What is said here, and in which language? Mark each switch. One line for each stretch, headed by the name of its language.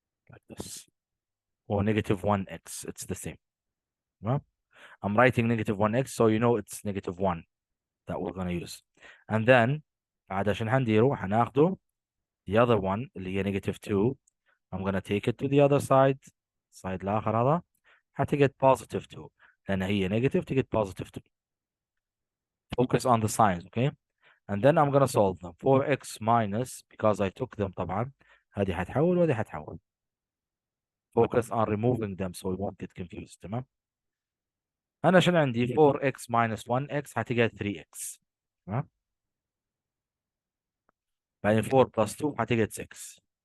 English: Like this. Or negative 1x. It's the same. Well, I'm writing negative 1x, so you know it's negative 1 that we're going to use.
Arabic: And then, بعد عشان هنديره هناخده
English: the other one
Arabic: اللي هي negative 2.
English: I'm going to take it to the other side.
Arabic: Side الآخر هذا هتجد positive 2. لأن هي negative تجد positive 2.
English: Focus on the signs, okay? And then I'm going to solve them. 4x minus, because I took them طبعا,
Arabic: هذه هتحول وهذه هتحول.
English: Focus on removing them so we won't get confused,
Arabic: تمام؟ أنا شنو عندي 4x minus 1x هتجد 3x. تمام؟ بعدين 4 plus 2 هتجد 6.